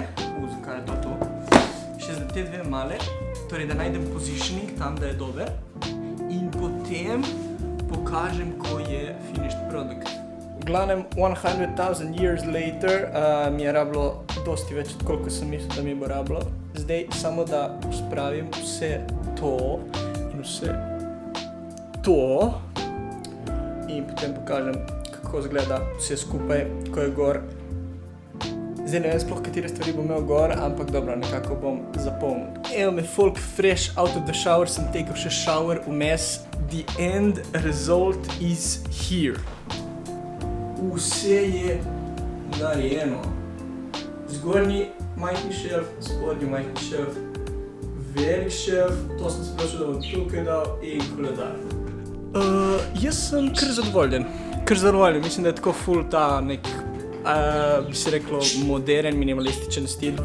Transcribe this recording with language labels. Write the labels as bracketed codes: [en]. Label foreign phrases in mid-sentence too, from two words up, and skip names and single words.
[sl] Zakaj je to? Še za te dve male, torej da najdem positioning tam, da je dober. In potem pokažem, ko je [en] finished product. [sl] V glavnem, [en] 100,000 years later [sl] mi je rabilo dosti več, koliko sem mislil, da mi bo rabilo. Zdaj samo da spravim vse to in vse to. In potem pokažem, kako izgleda vse skupaj, ko je gor. Zdaj ne vem sploh, katere stvari bom imel gor, ampak dobro, nekako bom zapolnil. Evo me folk [en] fresh out of the shower, [sl] sem tekel še shower vmes. [en] The end result is here. [sl] Vse je narejeno. Zgornji majhni šelf, spodnji majhni šelf, velik šelf, to sem sprašal, da bom tukaj dal in koledar. Jaz sem kar zadovoljen. Mislim, da je tako ful ta nek, bi se reklo, modern, minimalističen stil.